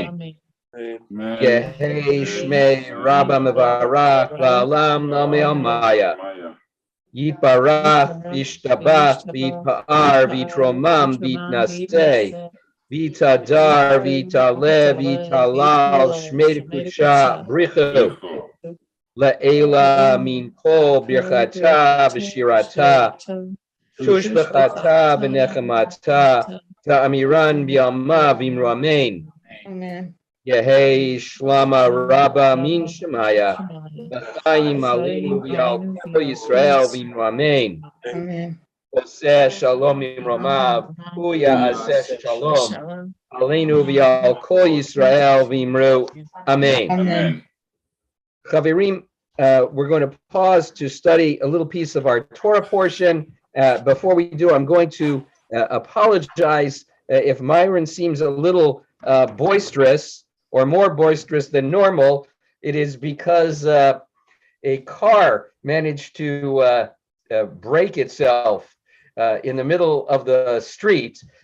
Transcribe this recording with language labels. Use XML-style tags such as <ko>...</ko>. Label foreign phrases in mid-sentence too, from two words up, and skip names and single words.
<arc>יהא שמיה רבא מברך לעלם נמי עלמיא. יתברך וישתבח ויתפאר ויתרומם ויתנשא ויתהדר ויתעלה ויתהלל שמיה קושא בריך הוא לעלא מן כל ברכתא ושירתא שושבחתא ונחמתא תאמירן ביומא ואמרו אמן. יהא שלמא רבא מן שמיא</arc> <he>בחיים עלינו ועל כל ישראל</he> <arc>ואמרו אמן.</arc> <he>עושה שלום במרומיו הויא יעשה שלום עלינו ועל כל ישראל</he> <arc>ואמרו אמן.</arc> <he>Amen.</he> <en>Chaverim, we're going to pause to study a little piece of our Torah portion. Before we do, I'm going to apologize if Myron seems a little boisterous or more boisterous than normal. It is because a car managed to break itself in the middle of the street.</en>